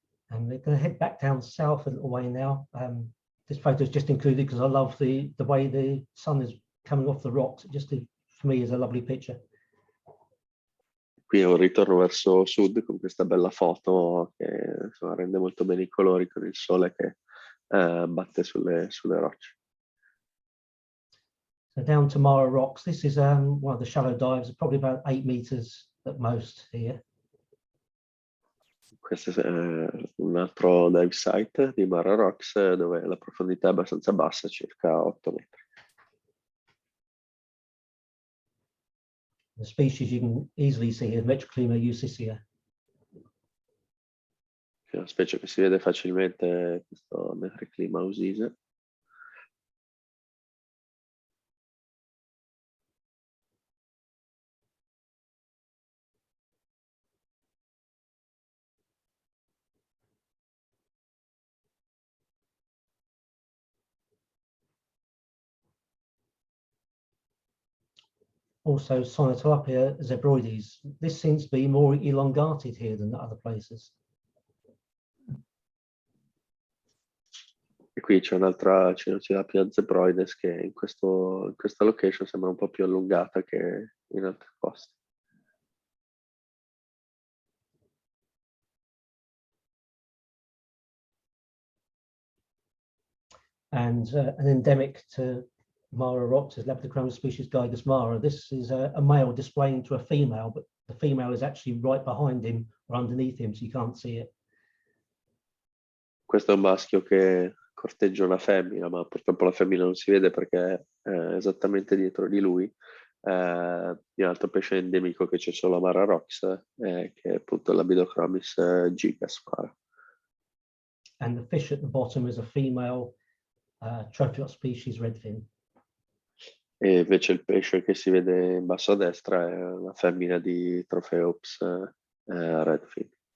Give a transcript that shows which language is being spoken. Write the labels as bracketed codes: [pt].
[en] And we're going to head back down south a little way now. This photo is just included because I love the way the sun is coming off the rocks. It just, for me, is a lovely picture. [it] Qui è un ritorno verso sud con questa bella foto che insomma, rende molto bene i colori con il sole che batte sulle rocce. [en] So down to Mara Rocks. This is one of the shallow dives, probably about 8 meters at most here. [it] Questo è un altro dive site di Mara Rocks dove la profondità è abbastanza bassa, circa 8 metri. [en] The species you can easily see is Metroclima eucicea. [it] È una specie che si vede facilmente, questo Metroclima usise. [en] also Sinetilapia zebroides. This seems to be more elongated here than other places. [it] E qui c'è un'altra Sinetilapia zebroides che in questa location sembra un po' più allungata che in altri posti. [en] And an endemic to Mara rocks is Labioslindricus species Gygus mara. This is a male displaying to a female, but the female is actually right behind him or underneath him, so you can't see it. [it] Questo è un maschio che corteggia una femmina, ma purtroppo la femmina non si vede perché è esattamente dietro di lui. Un altro pesce endemico che c'è solo a Mara Rocks, che è appunto Labioslindricus Gygus mara. [en] And the fish at the bottom is a female Tropheot species redfin. [it] E invece il pesce che si vede in basso a destra è una femmina di Tropheops redfin.